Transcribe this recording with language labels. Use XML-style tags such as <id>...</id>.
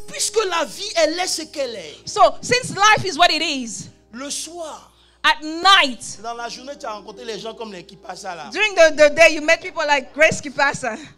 <fr>Puisque la vie, elle est ce qu'elle est.</fr> <en>So, since life is what it is,</en> <fr>Le soir,</fr> <en>at night,</en> <fr>dans la journée, tu as rencontré les gens comme les Kipasa là.</fr> <en>during the day, you met people like Grace Kipasa.</en>